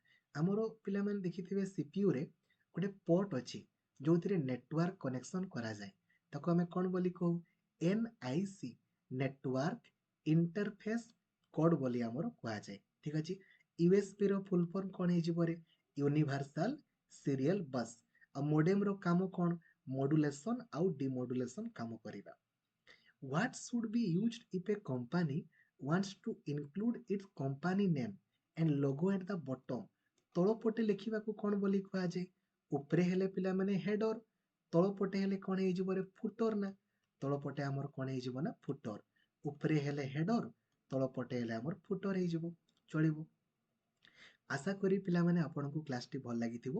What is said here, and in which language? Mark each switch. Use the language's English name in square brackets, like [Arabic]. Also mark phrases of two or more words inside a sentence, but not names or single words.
[Odia] ଆମର ପିଲାମାନେ ଦେଖିଥିବେ ସିପିୟୁରେ ଗୋଟେ ପୋର୍ଟ ଅଛି ଯେଉଁଥିରେ [English] network connection [Odia] କରାଯାଏ, ତାକୁ ଆମେ କ'ଣ ବୋଲି କହୁ? NIC, [English] network interface code [Odia] ବୋଲି ଆମର କୁହାଯାଏ। ଠିକ୍ ଅଛି। ୟୁଏସବିର [English] full form [Odia] କ'ଣ ହେଇଯିବ ରେ? [English] universal serial bus. [Odia] ଆଉ ମୋଡେମର କାମ କ'ଣ? ମଡୁଲେସନ୍ ଆଉ ଡିମଡୁଲେସନ୍ କାମ କରିବା। [English] What should be used if a company wants to include its company name and logo at the bottom? [Odia] ତଳପଟେ ଲେଖିବାକୁ କ'ଣ ବୋଲି କୁହାଯାଏ? ଉପରେ ହେଲେ ପିଲାମାନେ ହେଡର, ତଳପଟେ ହେଲେ କ'ଣ ହେଇଯିବ ରେ? ଫୁଟର ନା, ତଳପଟେ ଆମର କ'ଣ ହେଇଯିବ ନା ଫୁଟର, ଉପରେ ହେଲେ ହେଡର, ତଳପଟେ ହେଲେ ଆମର ଫୁଟର ହେଇଯିବ। ଚଳିବ। ଆଶା କରି ପିଲାମାନେ ଆପଣଙ୍କୁ କ୍ଲାସଟି ଭଲ ଲାଗିଥିବ।